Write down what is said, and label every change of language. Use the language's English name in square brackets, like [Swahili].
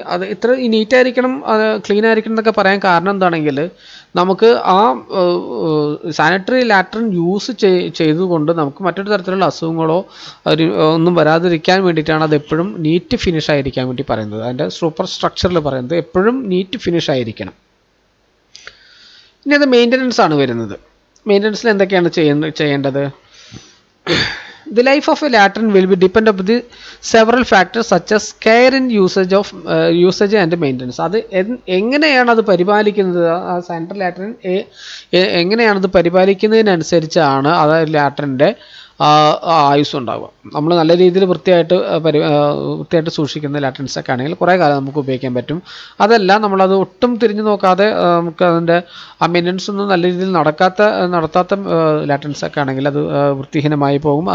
[Malayalam] അത് ഇത്ര നീറ്റായിരിക്കണം, ക്ലീൻ ആയിരിക്കണം എന്നൊക്കെ പറയാൻ കാരണം എന്താണെങ്കിൽ നമുക്ക് ആ സാനിറ്ററി ലാട്രിൻ യൂസ് ചെയ്തുകൊണ്ട് നമുക്ക് മറ്റൊരു തരത്തിലുള്ള അസുഖങ്ങളോ ഒന്നും വരാതിരിക്കാൻ വേണ്ടിയിട്ടാണ് അത് എപ്പോഴും നീറ്റ് ഫിനിഷ് ആയിരിക്കാൻ വേണ്ടി പറയുന്നത്. അതിൻ്റെ സൂപ്പർ സ്ട്രക്ചറിൽ പറയുന്നത് എപ്പോഴും നീറ്റ് ഫിനിഷ് ആയിരിക്കണം. ഇനി അത് മെയിൻ്റനൻസ് ആണ് വരുന്നത്. മെയിൻ്റനൻസിൽ എന്തൊക്കെയാണ് ചെയ്യേണ്ടത്? [English] The life of a latrine will be depend upon the several factors such as care in usage and maintenance. [Malayalam] അത് എങ്ങനെയാണ് അത് പരിപാലിക്കുന്നത്, ആ സാനിറ്ററി ലാട്രിൻ എങ്ങനെയാണ് അത് പരിപാലിക്കുന്നതിനനുസരിച്ചാണ് അത് ലാട്രിൻ്റെ ആയുസ് ഉണ്ടാവുക. നമ്മൾ നല്ല രീതിയിൽ വൃത്തിയായിട്ട് സൂക്ഷിക്കുന്ന ലാട്രിൻസൊക്കെ ആണെങ്കിൽ കുറേ കാലം നമുക്ക് ഉപയോഗിക്കാൻ പറ്റും. അതല്ല നമ്മളത് ഒട്ടും തിരിഞ്ഞു നോക്കാതെ നമുക്ക് അതിൻ്റെ ആ മെയിൻ്റനൻസ് ഒന്നും നല്ല രീതിയിൽ നടത്താത്ത ലാട്രിൻസൊക്കെ ആണെങ്കിൽ അത് വൃത്തിഹീനമായി പോകും.